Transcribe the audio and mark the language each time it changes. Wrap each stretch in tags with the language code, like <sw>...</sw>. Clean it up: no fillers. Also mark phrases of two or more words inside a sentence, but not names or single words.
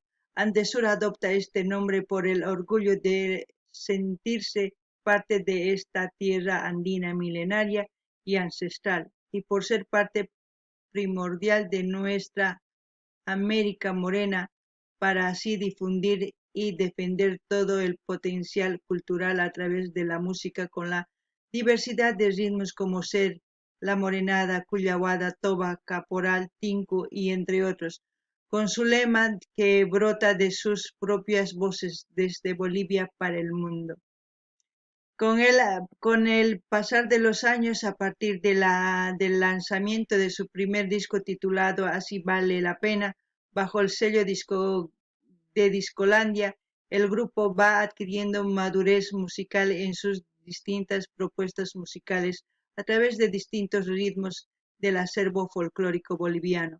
<es>Andesur adopta este nombre por el orgullo de sentirse parte de esta tierra andina milenaria y ancestral, y por ser parte primordial de nuestra América Morena, para así difundir y defender todo el potencial cultural a través de la música con la diversidad de ritmos como ser, la morenada, cuyahuada, toba, caporal, tinku y entre otros, con su lema que brota de sus propias voces desde Bolivia para el mundo. Con el pasar de los años, a partir del lanzamiento de su primer disco titulado Así vale la pena, bajo el sello de Discolandia, el grupo va adquiriendo madurez musical en sus distintas propuestas musicales a través de distintos ritmos del acervo folclórico boliviano.</es>